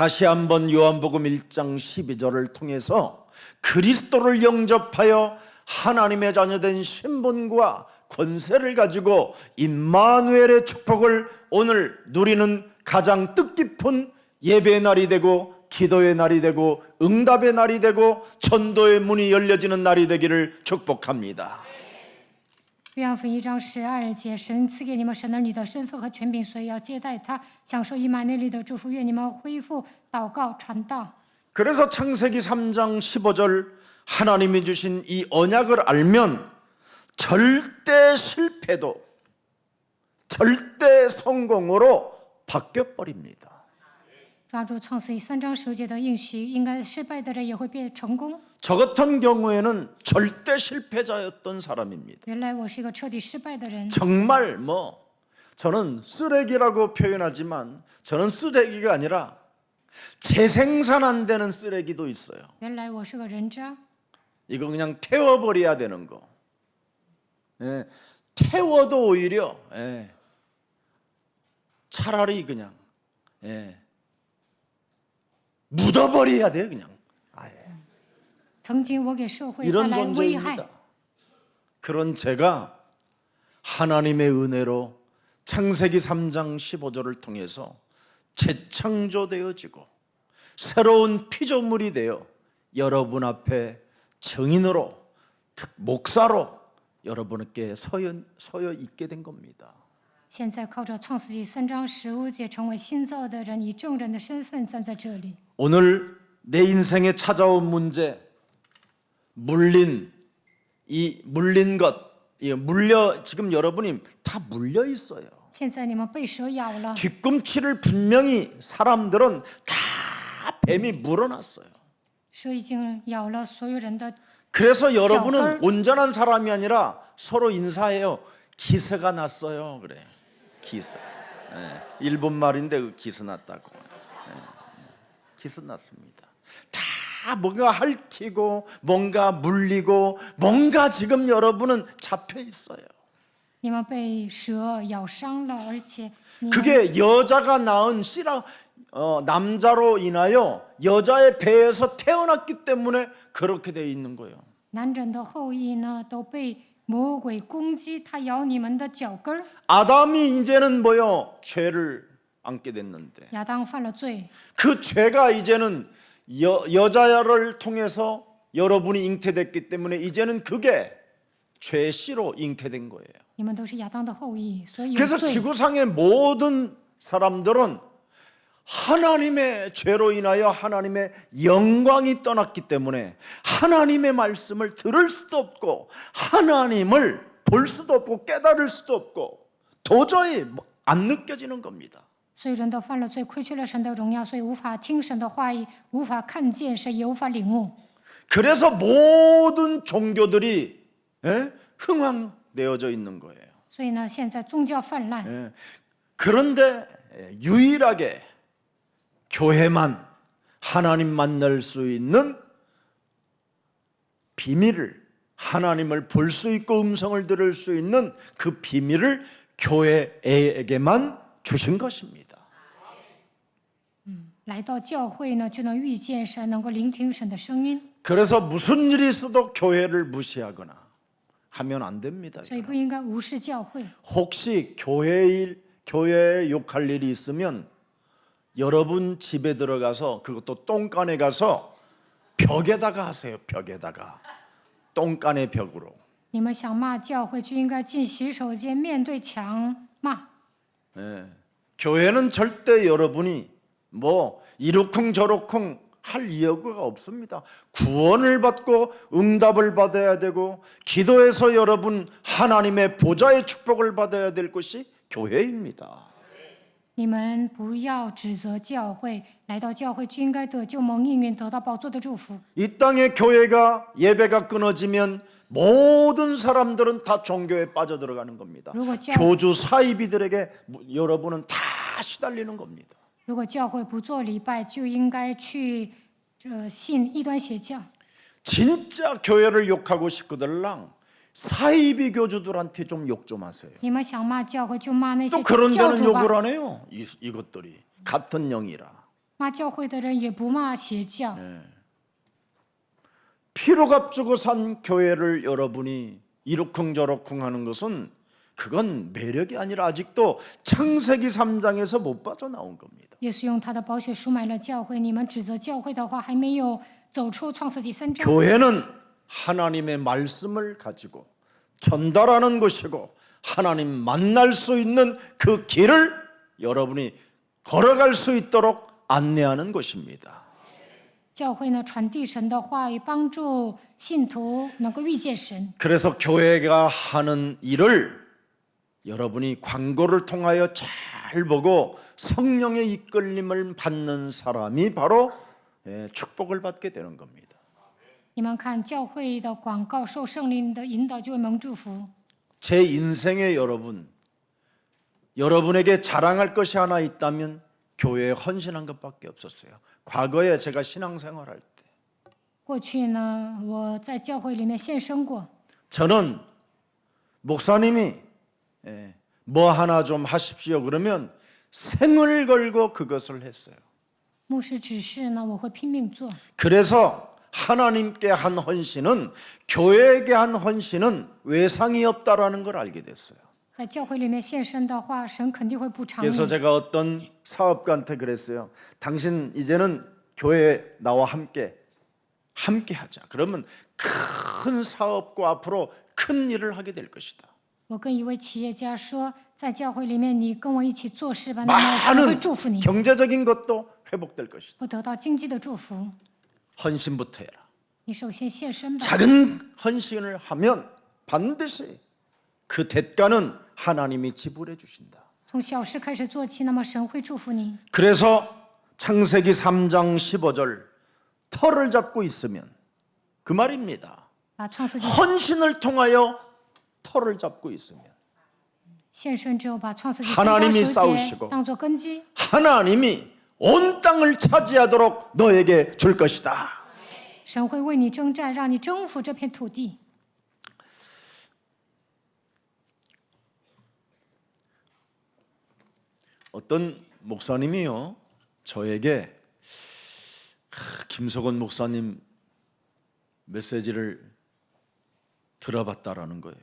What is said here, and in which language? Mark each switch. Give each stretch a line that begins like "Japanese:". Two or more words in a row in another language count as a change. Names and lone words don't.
Korean: 다시 한번 요한복음 1장 12절을 통해서 그리스도를 영접하여 하나님의 자녀된 신분과 권세를 가지고 임마누엘의 축복을 오늘 누리는 가장 뜻깊은 예배의 날이 되고 기도의 날이 되고 응답의 날이 되고 전도의 문이 열려지는 날이 되기를 축복합니다.
Chinese: 约翰福音1章12节，神赐给你们神儿女的身份和权柄，所以要接待他，享受以马内利的祝福。愿你们恢复祷告传道。
Korean: 그래서 창세기 3장 15절 하나님이 주신 이 언약을 알면 절대 실패도 절대 성공으로 바뀌어버립니다.
Chinese: 抓住创世记3章15节的应许，应该失败的人也会变成功。
Korean: 저 같은 경우에는 절대 실패자였던 사람입니다.
Chinese: 原来我是一个彻底失败的人，
Korean: 정말 저는 쓰레기라고 표현하지만 저는 쓰레기가 아니라 재생산 안 되는 쓰레기도 있어요.
Chinese: 原来我是个人渣，
Korean: 이거 그냥 태워버려야 되는 거. 예, 태워도 오히려 차라리 그냥 묻어버려야 돼요. 그냥 아예.
Chinese: 曾经我给社会带
Korean: 이런
Chinese: 来危害。
Korean: 존재입니다. 그런 제가 하나님의 은혜로 창세기 3장 15절을 통해서 재창조되어지고 새로운 피조물이 되어 여러분 앞에 증인으로 목사로 여러분께 서여 있게 된 겁니다.
Chinese: 现在靠着创世纪3章15节，成为新造的人，以证人的身份站在这里。
Korean: 오늘 내 인생에 찾아온 문제, 물린 것, 지금 여러분이 다 물려 있어요.
Chinese: 现在你们被蛇咬了，
Korean: 뒤꿈치를 분명히 사람들은 다 뱀이 물어놨어요.
Chinese: 蛇已经咬了所有人的。
Korean: 그래서 여러분은
Chinese: 腳跟.
Korean: 온전한 사람이 아니라 서로 인사해요. 기세가 났어요. 그래. 기세. 일본 말인데 그 기세 났다고. 기세 났습니다. 다 뭔가 핥히고 뭔가 물리고 뭔가 지금 여러분은 잡혀 있어요.
Chinese: 你们被蛇咬伤了，而且你们
Korean: 그게 여자가 낳은 남자로 인하여 여자의 배에서 태어났기 때문에 그렇게 돼 있는 거예요.
Chinese: 男人的后裔呢都被魔鬼攻击，他咬你们的脚跟儿。
Korean: 아담이 이제는 죄를 안게 됐는데
Chinese: 亚当犯了罪，
Korean: 그 죄가 이제는 여자를 통해서 여러분이 잉태됐기 때문에 이제는 그게 죄의 씨로 잉태된 거예요.
Chinese: 你们都是亚当的后裔，所以有
Korean: 그래서
Chinese: 罪。
Korean: 지구상의 모든 사람들은 하나님의 죄로 인하여 하나님의 영광이 떠났기 때문에 하나님의 말씀을 들을 수도 없고 하나님을 볼 수도 없고 깨달을 수도 없고 도저히 안 느껴지는 겁니다.
Chinese: 所以人都犯了罪，亏缺了神的荣耀，所以无法听神的话语，无法看见神，也无法领悟。
Korean: 그래서 모든 종교들이 흥황되어져 있는 거예요.
Chinese: 所以呢，现在宗教泛滥，
Korean: 그런데 유일하게 교회만 하나님 만날 수 있는 비밀을 하나님을 볼 수 있고 음성을 들을 수 있는 그 비밀을 교회에게만 주신 것입니다.
Chinese: 来到教会呢，就能遇见神，能够聆听神的声音。
Korean: 그래서 무슨 일이 있어도 교회를 무시하거나 하면 안 됩니다.
Chinese: 所以不应该无视教会。
Korean: 혹시 교회에 욕할 일이 있으면 여러분 집에 들어가서 그것도 똥간에 가서 벽에다가 하세요. 벽에다가 똥간의 벽으로.
Chinese: 你们想骂教会，就应该进洗手间，面对墙骂。
Korean: 교회는 절대 여러분이 이러쿵저러쿵 할 이유가 없습니다. 구원을 받고 응답을 받아야 되고 기도해서 여러분 하나님의 보좌의 축복을 받아야 될 것이 교회입니다.
Chinese: 你们不要指责教会，来到教会就应该得救蒙应允，得到宝座的祝福。
Korean: 이 땅의 교회가 예배가 끊어지면 모든 사람들은 다 종교에 빠져들어가는 겁니다. 교주 사이비들에게 여러분은 다 시달리는 겁니다.
Chinese: 如果教会不做礼拜，就应该去信异端邪教。
Korean: 진짜 교회를 욕하고 싶거들랑 사이비 교주들한테 좀 욕 좀 하세요.
Chinese: 你们想骂教会，就骂那些
Korean: 또 그런
Chinese: 教
Korean: 데는
Chinese: 主吧。
Korean: 욕을 안 해요. 이것들이 같은 영이라.
Chinese: 骂教会的人也不骂邪教。
Korean: 피로 값주고 산 교회를 여러분이 이러쿵저러쿵 하는 것은 그건 매력이 아니라 아직도 창세기 3장에서 못 빠져나온 겁니다.
Chinese: 耶稣用他的宝血赎买了教会，你们指责教会的话，还没有走出创世纪3章。
Korean: 교회는 하나님의 말씀을 가지고 전달하는 것이고 하나님 만날 수 있는 그 길을 여러분이 걸어갈 수 있도록 안내하는 것입니다.
Chinese: 教会呢，传递神的话语，帮助信徒能够遇见神。
Korean: 그래서 교회가 하는 일을 여러분이 광고를 통하여 잘 보고 성령의 이끌림을 받는 사람이 바로 축복을 받게 되는 겁니다.
Chinese: 你们看教会的广告，受圣灵的引导就会蒙祝福。
Korean: 제 인생에 여러분에게 자랑할 것이 하나 있다면 교회에 헌신한 것밖에 없었어요. 과거에 제가 신앙생활할 때
Chinese: 过去呢，我在教会里面献身过。
Korean: 저는 목사님이 뭐 하나 좀 하십시오 그러면 생을 걸고 그것을 했어요.
Chinese: 牧师指示呢，我会拼命做。
Korean: 그래서 하나님께 한 헌신은 교회에게 한 헌신은 외상이 없다라는 걸 알게 됐어요.
Chinese: 在教会里面献身的话，神肯定会补偿你。
Korean: 그래서 제가 어떤 사업가한테 그랬어요. 당신 이제는 교회에 나와 함께 하자. 그러면 큰 사업과 앞으로 큰 일을 하게 될 것이다.
Chinese: 我跟一位企业家说，在教会里面，你跟我一起做事吧，那么神会
Korean: 많은
Chinese: 祝福你，
Korean: 경제적인 것도 회복될 것이다.
Chinese: 会得到经济的祝福。
Korean: 헌신부터 해라.
Chinese: 你首先献身吧。
Korean: 작은 헌신을 하면 반드시 그 대가는 하나님이 지불해 주신다.
Chinese: 从小事开始做起，那么神会祝福你。
Korean: 그래서 창세기 3장 15절 터를 잡고 있으면 그 말입니다.
Chinese: 把创世纪
Korean: 헌신을 통하여 터를 잡고 있으면
Chinese: 献身之后，把创世纪
Korean: 하나님이
Chinese: 3章
Korean: 싸우시고
Chinese: 9节当作根基，
Korean: 하나님이 온 땅을 차지하도록 너에게 줄 것이다.
Chinese: 神会为你征战，让你征服这片土地。
Korean: 어떤 목사님이요 저에게 김석원 목사님 메시지를 들어봤다라는 거예요.